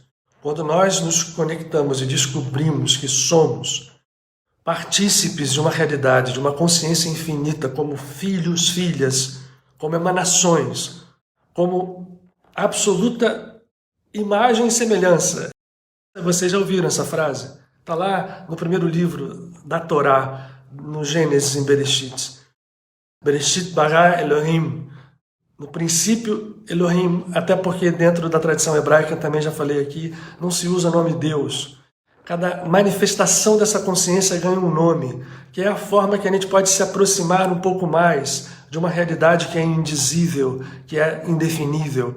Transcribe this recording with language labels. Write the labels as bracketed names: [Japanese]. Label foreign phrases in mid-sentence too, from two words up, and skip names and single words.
[Portuguese] Quando nós nos conectamos e descobrimos que somos partícipes de uma realidade, de uma consciência infinita, como filhos, filhas, como emanações, como absoluta imagem e semelhança. Vocês já ouviram essa frase? Está lá no primeiro livro da Torá, no Gênesis, em Bereshit. [Hebrew] בראשית ברא אלוהים. [Portuguese] No princípio, Elohim, até porque dentro da tradição hebraica, também já falei aqui, não se usa o nome Deus. Cada manifestação dessa consciência ganha um nome, que é a forma que a gente pode se aproximar um pouco mais de uma realidade que é indizível, que é indefinível.